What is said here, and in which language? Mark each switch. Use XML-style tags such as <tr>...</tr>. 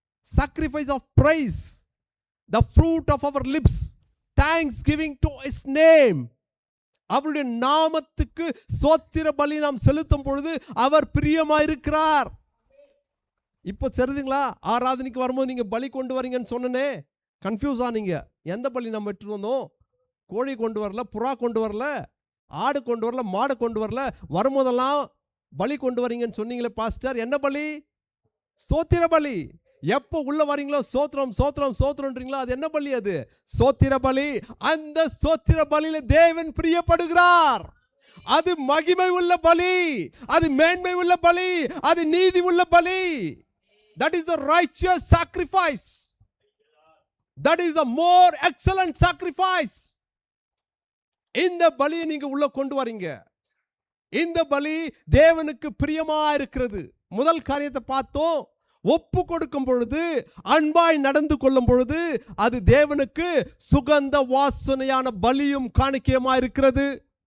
<en>Sacrifice of praise, the fruit of our lips, thanksgiving to His name.</en> <ta>அவருடைய நாமத்துக்கு ஸ்தோத்திர பலி நாம் செலுத்தும் பொழுது அவர் பிரியமாயிருக்கிறார். இப்போ சரிதுங்களா? ஆராதனைக்கு வரும்போது நீங்க பலி கொண்டு வரீங்கன்னு சொன்னனே, கன்ஃபியூஸ் ஆனீங்க. எந்த பலி நம்ம எடுத்துட்டு வந்தோம்? கோழி கொண்டு வரல, புறா கொண்டு வரல, ஆடு கொண்டு வரல, மாடு கொண்டு வரல. வரும்போதெல்லாம் பலி கொண்டு வரீங்கன்னு சொன்னீங்களே பாஸ்டர், என்ன பலி? ஸ்தோத்திர பலி. எப்போ உள்ள வரீங்களோ சோத்திரம் சோத்திரம் சோத்திரம்ன்றீங்களோ, அது என்ன பலி? அது சோத்திர பலி. அந்த சோத்திர பலியில தேவன் பிரியப்படுகிறார். அது மகிமை உள்ள பலி, அது மேன்மை உள்ள பலி, அது நீதி உள்ள பலி.</ta> <en>That is the righteous sacrifice. That is the more excellent sacrifice.</en> <ta>இந்த பலியை நீங்க உள்ள கொண்டு வரீங்க. இந்த பலி தேவனுக்கு பிரியமா இருக்கிறது. முதல் காரியத்தை பார்த்தோம். ஒப்பு கொடுக்கும் பொழுது, அன்பாய் நடந்து கொள்ளும் பொழுது அது தேவனுக்கு சுகந்த வாசனையான பலியும் காணிக்கையுமா இருக்கிறது.</ta>